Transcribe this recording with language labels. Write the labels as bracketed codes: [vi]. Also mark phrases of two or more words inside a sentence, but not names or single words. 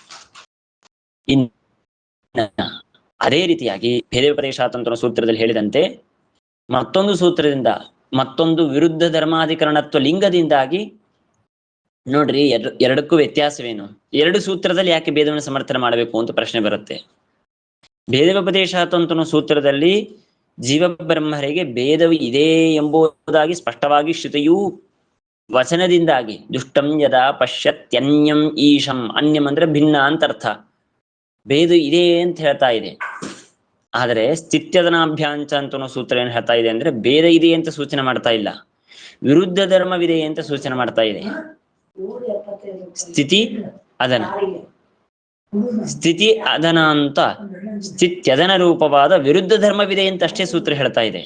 [kn] ಅದೇ ರೀತಿಯಾಗಿ ಭೇದೋಪದೇಶಾತಂತ್ರ ಸೂತ್ರದಲ್ಲಿ ಹೇಳಿದಂತೆ ಮತ್ತೊಂದು ಸೂತ್ರದಿಂದ ಮತ್ತೊಂದು ವಿರುದ್ಧ ಧರ್ಮಾಧಿಕರಣತ್ವ ಲಿಂಗದಿಂದಾಗಿ ನೋಡ್ರಿ ಎರಡಕ್ಕೂ ವ್ಯತ್ಯಾಸವೇನು? ಎರಡು ಸೂತ್ರದಲ್ಲಿ ಯಾಕೆ ಭೇದವನ್ನು ಸಮರ್ಥನೆ ಮಾಡಬೇಕು ಅಂತ ಪ್ರಶ್ನೆ ಬರುತ್ತೆ. ಭೇದೋಪದೇಶಾತಂತ್ರ ಸೂತ್ರದಲ್ಲಿ ಜೀವ ಬ್ರಹ್ಮರಿಗೆ ಭೇದವು ಇದೆ ಎಂಬುದಾಗಿ ಸ್ಪಷ್ಟವಾಗಿ ಶ್ರುತಿಯು ವಚನದಿಂದಾಗಿ [sa] ದುಷ್ಟಂ ಯದಾ ಪಶ್ಯತ್ಯನ್ಯಂ ಈಶಂ, [kn] ಅನ್ಯಂ ಅಂದ್ರೆ ಭಿನ್ನ ಅಂತ ಅರ್ಥ, ಭೇದ ಇದೆ ಅಂತ ಹೇಳ್ತಾ ಇದೆ. ಆದರೆ ಸ್ಥಿತ್ಯದನಾಭ್ಯಾಂಚ ಅಂತ ಸೂತ್ರ ಏನ್ ಹೇಳ್ತಾ ಇದೆ ಅಂದ್ರೆ ಭೇದ ಇದೆ ಅಂತ ಸೂಚನೆ ಮಾಡ್ತಾ ಇಲ್ಲ, ವಿರುದ್ಧ ಧರ್ಮವಿದೆ ಅಂತ ಸೂಚನೆ ಮಾಡ್ತಾ ಇದೆ. ಸ್ಥಿತಿ ಅದನ ಸ್ಥಿತಿ ಅದನ ಅಂತ ಸ್ಥಿತ್ಯದನ ರೂಪವಾದ ವಿರುದ್ಧ ಧರ್ಮವಿದೆ ಅಂತ ಅಷ್ಟೇ ಸೂತ್ರ ಹೇಳ್ತಾ ಇದೆ.